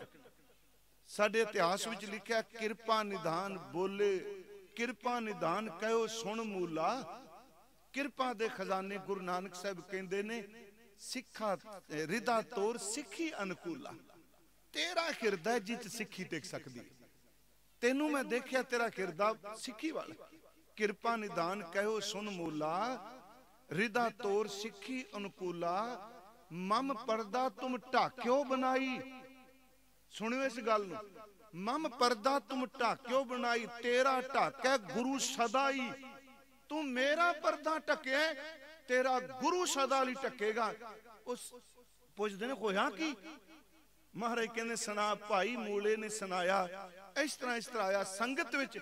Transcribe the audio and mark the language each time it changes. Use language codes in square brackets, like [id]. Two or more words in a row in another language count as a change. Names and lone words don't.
[pa] ਸਾਡੇ ਇਤਿਹਾਸ ਵਿਚ ਲਿਖਿਆ ਕਿਰਪਾ ਨਿਧਾਨ ਬੋਲੇ, ਕਿਰਪਾ ਨਿਧਾਨ ਕਹੋ ਸੁਣ ਮੂਲਾ। ਕਿਰਪਾ ਦੇ ਖ਼ਜ਼ਾਨੇ ਗੁਰੂ ਨਾਨਕ ਸਾਹਬ ਕਹਿੰਦੇ ਨੇ, ਸਿੱਖਾ ਰਿਦਾ ਤੋਰ ਸਿੱਖੀ ਅਨੁਕੂਲਾ। ਤੇਰਾ ਹਿਰਦਾ ਜਿਤ ਸਿੱਖੀ ਟੇਕ ਸਕਦੀ, ਤੈਨੂੰ ਮੈਂ ਦੇਖਿਆ ਤੇਰਾ ਹਿਰਦਾ ਸਿੱਖੀ ਵਾਲਾ। ਕਿਰਪਾ ਨਿਧਾਨ ਕਹੋ ਸੁਣ ਮੂਲਾ, ਰਿਦਾ ਤੋਰ ਸਿੱਖੀ ਅਨੁਕੂਲਾ। ਮਮ ਪੜਦਾ ਤੁਮ ਢਾਕਿਓ ਬਣਾਈ। ਸੁਣਿਓ ਇਸ ਗੱਲ ਨੂੰ, ਮਮ ਪੜਦਾ ਤੁਮ ਢਾਕਿਓ ਬਣਾਈ, ਤੇਰਾ ਢਾਕ ਹੈ ਗੁਰੂ ਸਦਾ ਹੀ। [hi] तू मेरा पर्दा ढके, तेरा गुरु सदा ही ढकेगा। [pa] ਉਸ ਪੁੱਛਦੇ ਨੇ ਹੋਇਆ ਕੀ? ਮਹਾਰਾਜ ਕਹਿਣੇ ਸੁਣਾ, ਭਾਈ ਮੂਲੇ ਨੇ ਸੁਣਾਇਆ ਇਸ ਤਰ੍ਹਾਂ ਆਇਆ ਸੰਗਤ ਵਿਚ।